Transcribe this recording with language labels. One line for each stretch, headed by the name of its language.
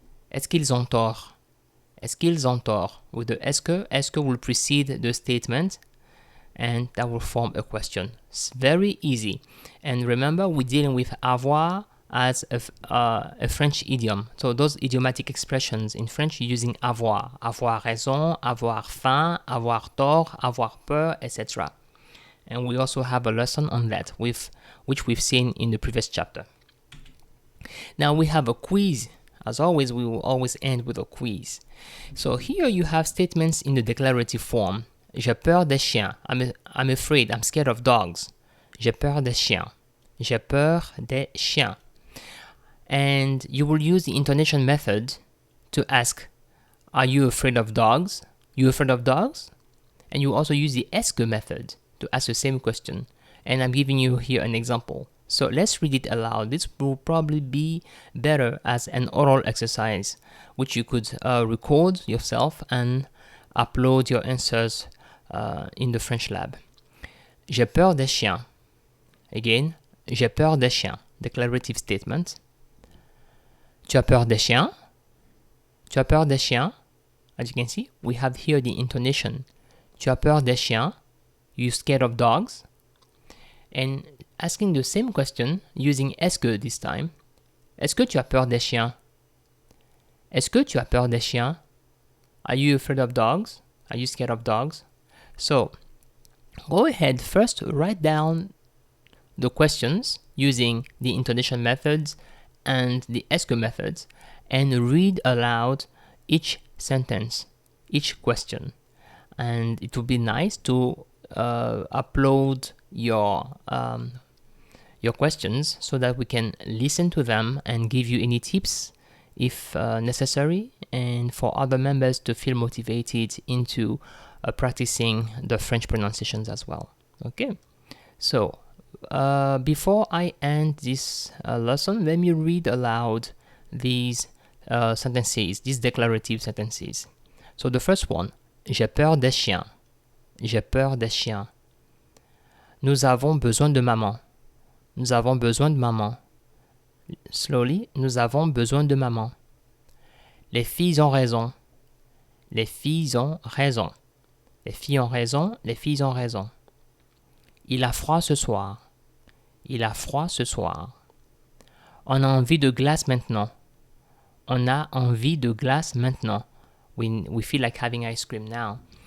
French: Est-ce qu'ils ont tort?
English: Est-ce qu'ils ont tort? With the est-ce que will precede the statement and that will form a question. It's very easy. And remember, we're dealing with avoir as a French idiom. So those idiomatic expressions in French using avoir.
French: Avoir raison, avoir faim, avoir tort, avoir peur, etc.
English: And we also have a lesson on that, which we've seen in the previous chapter. Now we have a quiz. As always, we will always end with a quiz. So here you have statements in the declarative form.
French: J'ai peur des chiens.
English: I'm afraid. I'm scared of dogs.
French: J'ai peur des chiens. J'ai peur des chiens.
English: And you will use the intonation method to ask, are you afraid of dogs? You afraid of dogs? And you also use the Esko method to ask the same question. And I'm giving you here an example. So let's read it aloud. This will probably be better as an oral exercise, which you could record yourself and upload your answers in the French lab.
French: J'ai peur des chiens. Again, j'ai peur des chiens.
English: Declarative statement.
French: Tu as peur des chiens? Tu as peur des chiens?
English: As you can see, we have here the intonation.
French: Tu as peur des chiens?
English: You scared of dogs? And asking the same question using est-ce que this time.
French: Est-ce que tu as peur des chiens? Est-ce que tu as peur des chiens?
English: Are you afraid of dogs? Are you scared of dogs? So, go ahead, first write down the questions using the intonation methods and the Esko methods and read aloud each sentence, each question. And it would be nice to upload your questions so that we can listen to them and give you any tips if necessary, and for other members to feel motivated into practicing the French pronunciations as well. Okay, so before I end this lesson, let me read aloud these sentences, these declarative sentences. So the first one,
French: j'ai peur des chiens. J'ai peur des chiens. Nous avons besoin de maman. Nous avons besoin de maman. Slowly, nous avons besoin de maman. Les filles ont raison. Les filles ont raison. Les filles ont raison. Les filles ont raison. Il a froid ce soir. Il a froid ce soir. On a envie de glace maintenant. On a envie de glace maintenant.
English: We feel like having ice cream now.